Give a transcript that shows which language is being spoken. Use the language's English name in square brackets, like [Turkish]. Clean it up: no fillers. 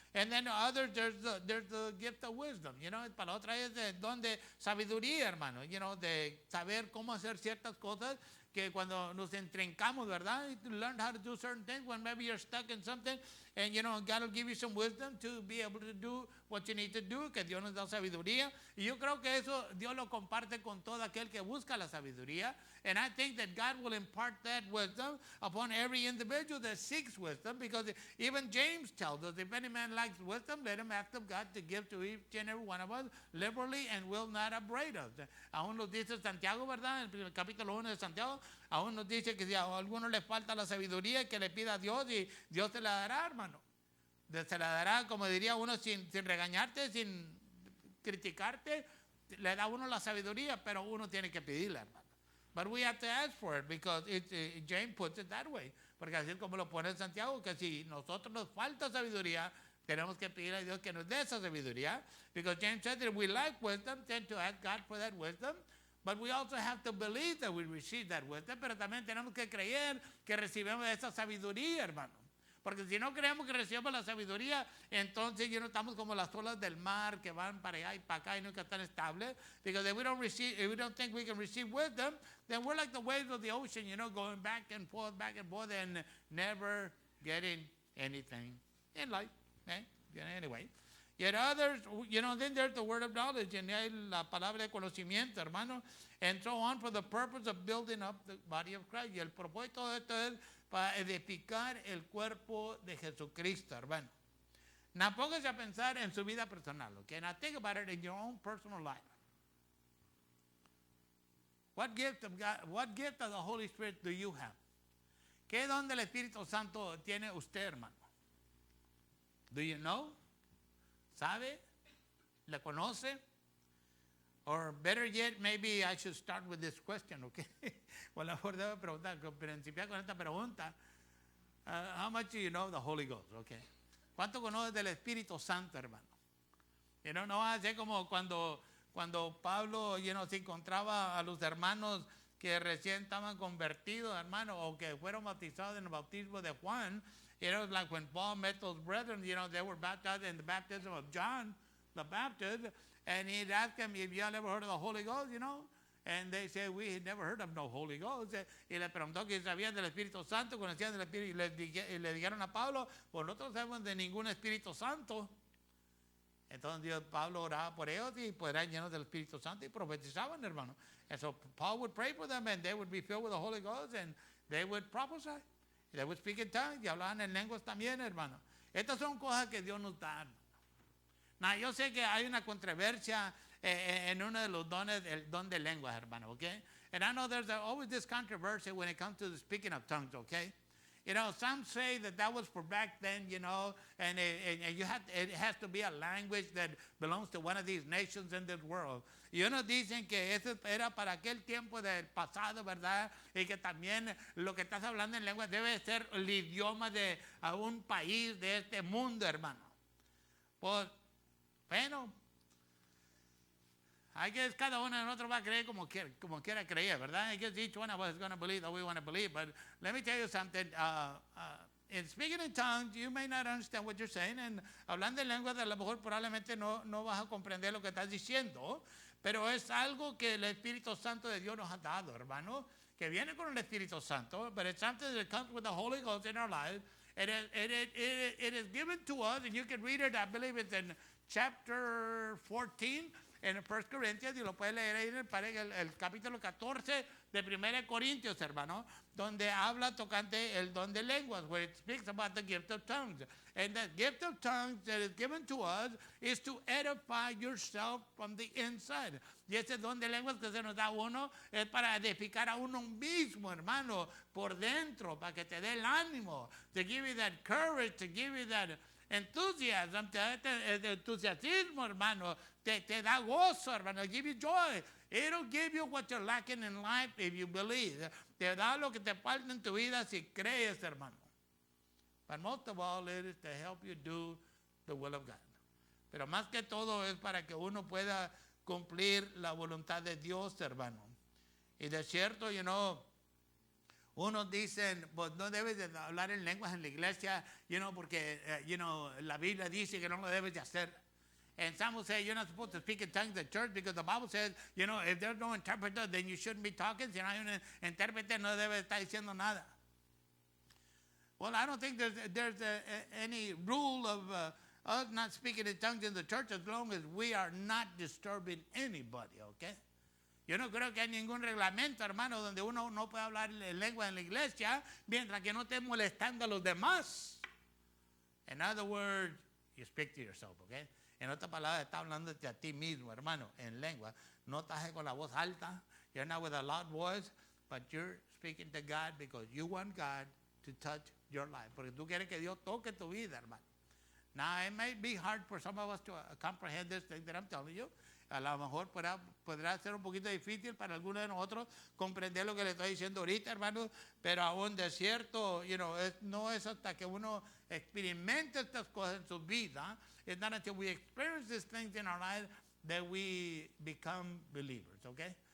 [English] And then others, there's the gift of wisdom. [Spanish] Para otra es el don de sabiduría, hermano. De saber cómo hacer ciertas cosas que cuando nos entrencamos, ¿verdad? [English] To learn how to do certain things when maybe you're stuck in something, and God will give you some wisdom to be able to do what you need to do, [Spanish] que Dios nos da sabiduría. Y yo creo que eso Dios lo comparte con todo aquel que busca la sabiduría. [English] And I think that God will impart that wisdom upon every individual that seeks wisdom, because even James tells us, if any man lacks wisdom, let him ask of God to give to each and every one of us liberally and will not upbraid us. [Spanish] Aún nos dice Santiago, ¿verdad? En el capítulo 1 de Santiago, aún nos dice que si a alguno le falta la sabiduría, que le pida a Dios y Dios te la dará, hermano. Se la dará, como diría uno, sin regañarte, sin criticarte, le da a uno la sabiduría, pero uno tiene que pedirla, hermano. [English] But we have to ask for it, because James puts it that way. [Spanish] Porque así es como lo pone Santiago, que si nosotros nos falta sabiduría, tenemos que pedir a Dios que nos dé esa sabiduría. [English] Because James said that if we lack wisdom, tend to ask God for that wisdom. But we also have to believe that we receive that wisdom. [Spanish] Pero también tenemos que creer que recibimos esa sabiduría, hermano. Porque si no creemos que recibimos la sabiduría, entonces estamos como las olas del mar que van para allá y para acá y nunca están estables. [English] Because if we don't think we can receive wisdom, then we're like the waves of the ocean, going back and forth, and never getting anything in life. Anyway. Yet others, then there's the word of knowledge, and [Spanish] la palabra de conocimiento, hermano, [English] and so on, for the purpose of building up the body of Christ. [Spanish] Y el propósito de esto es para edificar el cuerpo de Jesucristo, hermano. Now, póngase a pensar en su vida personal, okay? [English] Now, think about it in your own personal life. What gift of God, what gift of the Holy Spirit do you have? [Spanish] ¿Qué don del Espíritu Santo tiene usted, hermano? [English] Do you know? [Spanish] ¿Sabe? ¿Le conoce? [English] Or better yet, maybe I should start with this question, okay? [Spanish] O a lo mejor debo preguntar, principiar con esta pregunta. [English] How much do you know of the Holy Ghost, okay? [Spanish] ¿Cuánto conoces del Espíritu Santo, hermano? No va a ser como cuando Pablo, se encontraba a los hermanos que recién estaban convertidos, hermano, o que fueron bautizados en el bautismo de Juan. [English] It was like when Paul met those brethren, they were baptized in the baptism of John the Baptist, and he'd ask them, if you all ever heard of the Holy Ghost, and they said, we had never heard of no Holy Ghost. [Spanish] Y le preguntó que sabían del Espíritu Santo, conocían del Espíritu, y le dijeron a Pablo, pues nosotros no sabemos de ningún Espíritu Santo. Entonces Pablo oraba por ellos y pues eran llenos del Espíritu Santo y profetizaban, hermano. [English] And so Paul would pray for them and they would be filled with the Holy Ghost and they would prophesy. They would speak in tongues [Spanish] y hablaban en lenguas también, hermano. Estas son cosas que Dios nos da, hermano. Now, yo sé que hay una controversia en uno de los dones, el don de lenguas, hermano, okay? [English] And I know there's always this controversy when it comes to the speaking of tongues, okay? Some say that was for back then, and it has to be a language that belongs to one of these nations in this world. [Spanish] Y unos dicen que eso era para aquel tiempo del pasado, ¿verdad? Y que también lo que estás hablando en lengua debe ser el idioma de un país de este mundo, hermano. Pues, bueno, [English] I guess [Spanish] cada uno de nosotros va a creer como quiera creer, ¿verdad? [English] I guess each one of us is going to believe that we want to believe. But let me tell you something. In speaking in tongues, you may not understand what you're saying. [Spanish] And hablando en lenguas, a lo mejor probablemente no vas a comprender lo que estás diciendo. Pero es algo que el Espíritu Santo de Dios nos ha dado, hermano. Que viene con el Espíritu Santo. [English] But it's something that comes with the Holy Ghost in our lives. It is given to us. And you can read it, I believe it's in chapter 14. [Spanish] En 1 Corintios, y lo puede leer ahí en el capítulo 14 de 1 Corintios, hermano, donde habla tocante el don de lenguas, [English] where it speaks about the gift of tongues. And the gift of tongues that is given to us is to edify yourself from the inside. [Spanish] Y ese don de lenguas que se nos da a uno es para edificar a uno mismo, hermano, por dentro, para que te dé el ánimo, [English] to give you that courage, to give you that enthusiasm, [Spanish] entusiasmo, hermano, te da gozo, hermano, [English] give you joy. It'll give you what you're lacking in life if you believe. [Spanish] Te da lo que te falta en tu vida si crees, hermano. [English] But most of all, it is to help you do the will of God. [Spanish] Pero más que todo es para que uno pueda cumplir la voluntad de Dios, hermano. Y de cierto, unos dicen, pues no debes de hablar en lenguas en la iglesia, porque, la Biblia dice que no lo debes de hacer. [English] And some will say you're not supposed to speak in tongues at church because the Bible says, if there's no interpreter, then you shouldn't be talking. [Spanish] Si no hay un intérprete, no debe estar diciendo nada. [English] Well, I don't think there's any rule of us not speaking in tongues in the church as long as we are not disturbing anybody, okay? [Spanish] Yo no creo que hay ningún reglamento, hermano, donde uno no puede hablar en lengua en la iglesia mientras que no esté molestando a los demás. [English] In other words, you speak to yourself, okay? [Spanish] En otras palabras, está hablándote a ti mismo, hermano, en lengua. No estás con la voz alta. [English] You're not with a loud voice, but you're speaking to God because you want God to touch your life. [Spanish] Porque tú quieres que Dios toque tu vida, hermano. [English] Now, it may be hard for some of us to comprehend this thing that I'm telling you. [Spanish] A lo mejor podrá ser un poquito difícil para algunos de nosotros comprender lo que le estoy diciendo ahorita, hermano, pero aún de cierto, no es hasta que uno experimente estas cosas en su vida, [English] it's not until we experience these things in our life that we become believers, okay?